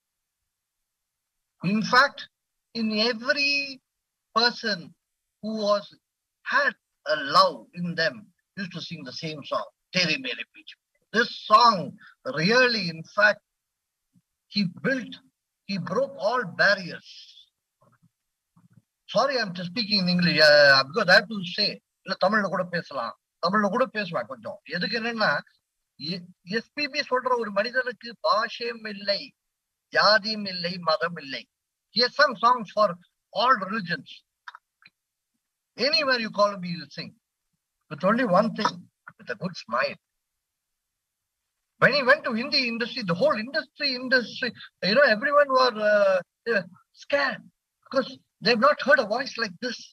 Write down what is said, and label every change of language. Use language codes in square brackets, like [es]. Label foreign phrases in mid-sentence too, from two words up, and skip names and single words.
[en] In fact, in every person who had a love in them used to sing the same song, Tere Mere Peech. This song really, in fact, he broke all barriers. Sorry, I'm just speaking in English because I have to say, [ta] தமிழ் கூட பேசலாம். தமிழ் கூட பேசவா கொஞ்சம். எதுக்கு என்னன்னா, SPB சொல்ற ஒரு மனிதனுக்கு பாஷையும் இல்லை, ஜாதியும் இல்லை, மதம் இல்லை. [en] He has sung songs for all religions. Anywhere you call him, he will sing. With only one thing, with a good smile. When he went to Hindi industry, the whole industry, everyone were scared because they've not heard a voice like this.